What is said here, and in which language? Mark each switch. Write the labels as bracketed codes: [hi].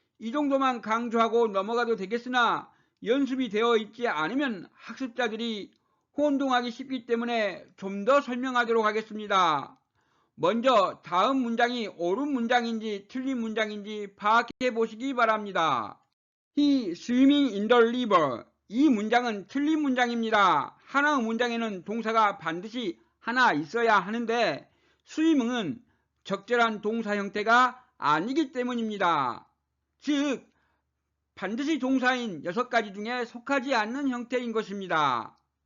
[ko] 이 정도만 강조하고 넘어가도 되겠으나 연습이 되어 있지 않으면 학습자들이 혼동하기 쉽기 때문에 좀 더 설명하도록 하겠습니다. 먼저 다음 문장이 옳은 문장인지 틀린 문장인지 파악해 보시기 바랍니다. [en] He swimming in the river. [ko] 이 문장은 틀린 문장입니다. 하나의 문장에는 동사가 반드시 하나 있어야 하는데 swimming은 적절한 동사 형태가 아니기 때문입니다. 즉 반드시 동사인 6가지 중에 속하지 않는 형태인 것입니다.